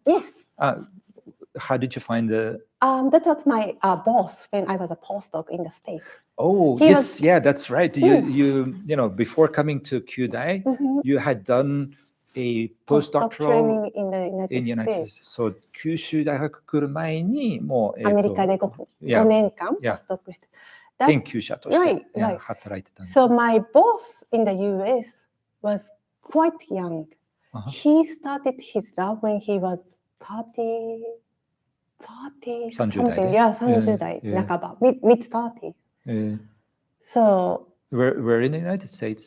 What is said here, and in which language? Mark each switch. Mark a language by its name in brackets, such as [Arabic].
[English] Yes. How did you find the? That was my boss when I was a postdoc in the States. Oh, that's right. You before coming to Kyudai, you had done a postdoctoral training in the United States. [Japanese] So 九州大学来る前にもうアメリカで5年間ポスドクして。研究者として働いてたんです。 [English] So my boss in the US was quite young. He started his lab when he was 30 something. [Japanese] 30代半ば, [English] mid-30s. So Where in the United States?